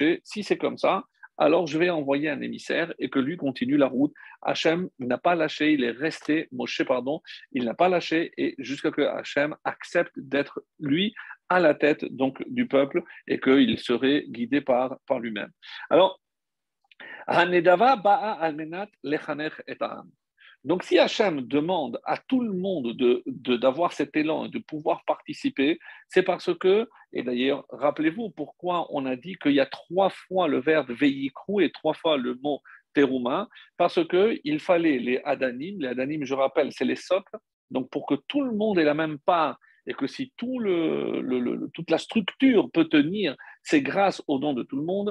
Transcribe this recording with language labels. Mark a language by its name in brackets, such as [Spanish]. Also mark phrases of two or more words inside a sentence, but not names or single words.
[French] Si c'est comme ça, alors je vais envoyer un émissaire et que lui continue la route. Hachem n'a pas lâché, il est resté, Moshe, pardon, il n'a pas lâché, et jusqu'à ce que Hachem accepte d'être lui à la tête donc du peuple et qu'il serait guidé par lui-même. Alors, [Hebrew] הנדבה באה על מנת לחבר את העם. [French] Donc, si Hachem demande à tout le monde d'avoir cet élan et de pouvoir participer, c'est parce que, et d'ailleurs, rappelez-vous pourquoi on a dit qu'il y a 3 fois le verbe veyikrou et 3 fois le mot terouma, parce qu'il fallait les adanim, je rappelle, c'est les socles, donc pour que tout le monde ait la même part et que si toute la structure peut tenir, c'est grâce au don de tout le monde.